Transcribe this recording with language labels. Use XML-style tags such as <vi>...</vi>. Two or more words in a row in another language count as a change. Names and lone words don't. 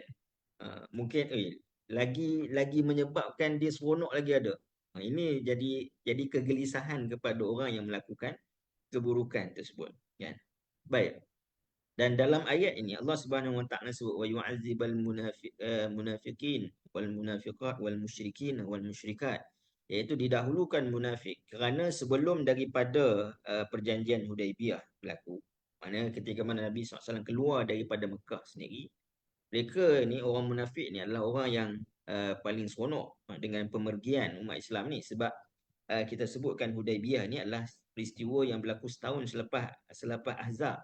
<ms>Mungkin lagi menyebabkan dia seronok lagi ada. Ini jadi kegelisahan kepada orang yang melakukan keburukan tersebut, kan? Baik. Dan dalam ayat ini Allah</ms> <ar>سبحانه وتعالى</ar> <ms>sebut</ms> <ar>ويعذب المنافقين والمنافقات وال المشركين والمشركات,</ar> <ms>iaitu didahulukan munafik kerana sebelum daripada perjanjian Hudaibiyah berlaku, mana ketika mana Nabi SAW keluar daripada Mekah sendiri, mereka ni orang munafik ni adalah orang yang paling seronok dengan pemergian umat Islam ni, sebab kita sebutkan Hudaibiyah ni adalah peristiwa yang berlaku setahun selepas Ahzab.</ms>